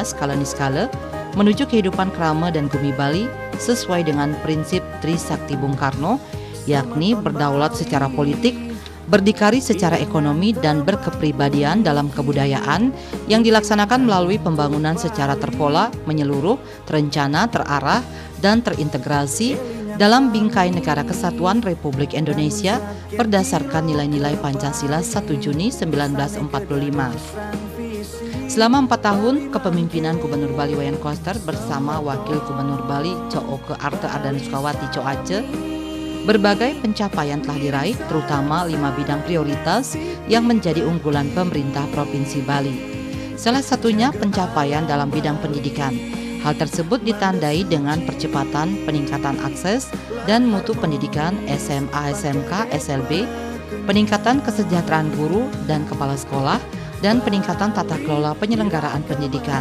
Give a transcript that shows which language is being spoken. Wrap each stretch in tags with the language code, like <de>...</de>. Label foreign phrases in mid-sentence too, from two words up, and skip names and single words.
<id>skala niskala menuju kehidupan krama dan bumi Bali sesuai dengan prinsip Trisakti Bung Karno, yakni berdaulat secara politik, berdikari secara ekonomi, dan berkepribadian dalam kebudayaan yang dilaksanakan melalui pembangunan secara terpola, menyeluruh, terencana, terarah, dan terintegrasi dalam bingkai Negara Kesatuan Republik Indonesia berdasarkan nilai-nilai Pancasila 1 Juni 1945. Selama 4 tahun kepemimpinan Gubernur Bali Wayan Koster bersama Wakil Gubernur Bali Oke Arte Ardana Sukawati Coace, berbagai pencapaian telah diraih, terutama 5 bidang prioritas yang menjadi unggulan pemerintah Provinsi Bali. Salah satunya pencapaian dalam bidang pendidikan. Hal tersebut ditandai dengan percepatan peningkatan akses dan mutu pendidikan SMA, SMK, SLB, peningkatan kesejahteraan guru dan kepala sekolah, dan peningkatan tata kelola penyelenggaraan pendidikan.</id>